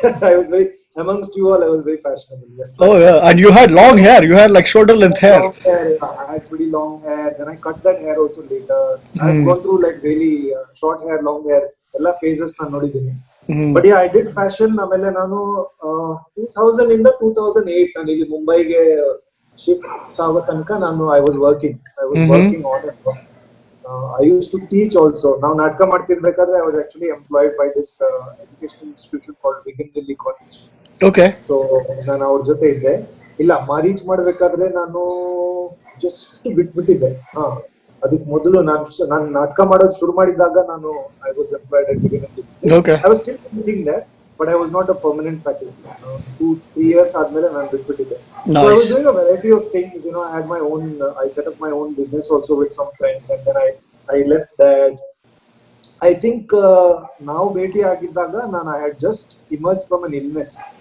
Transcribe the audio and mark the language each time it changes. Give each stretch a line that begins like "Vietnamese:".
English: I was very amongst you all. I was very fashionable. Yes. oh yeah, and you had long hair. You had like shoulder length hair. Long hair. I had pretty long hair. Then I cut that hair also later. I've gone through like really short hair, long hair.
Kannada: ಎಲ್ಲ phases ನಾನು ನೋಡಿದ್ದೀನಿ.
English: But I did fashion.
Kannada: ಆಮೇಲೆ ನಾನು 2000 ಇಂದ 2008 ನಾನು ಇಲ್ಲಿ ಮುಂಬೈಗೆ shift ಆಗೋ ತನಕ ನಾನು
English: I was working on and off. I used to teach also.
Kannada: ನಾವು ನಾಟಕ ಮಾಡ್ತಿರ್ಬೇಕಾದ್ರೆ
English: I was actually employed by this educational institution called Vigan Delhi college. Okay.
Kannada: So ನಾನು ಅವ್ರ ಜೊತೆ ಇದ್ದೆ. ಇಲ್ಲ ಮಾರೀಚ್ ಮಾಡ್ಬೇಕಾದ್ರೆ ನಾನು ಜಸ್ಟ್ ಬಿಟ್ಬಿಟ್ಟಿದ್ದೆ. ಅದಕ್ಕೆ ಮೊದಲು ನಾನು ನಾಟಕ ಮಾಡೋದು ಶುರು ಮಾಡಿದಾಗ ನಾನು
English: I was employed at Vigan Delhi. Okay. I was still teaching that, but I was not a permanent faculty. 2-3 years
Kannada: ಆದ್ಮೇಲೆ ನಾನು ಬಿಟ್ಬಿಟ್ಟಿದ್ದೆ.
English: So I was Nice. doing a variety of things. I had my own. I set up my own business also with some friends, and then I left that. I think now
Kannada: ಭೇಟಿ ಆಗಿದ್ದಾಗ ನಾನು
English: I had just emerged from an illness.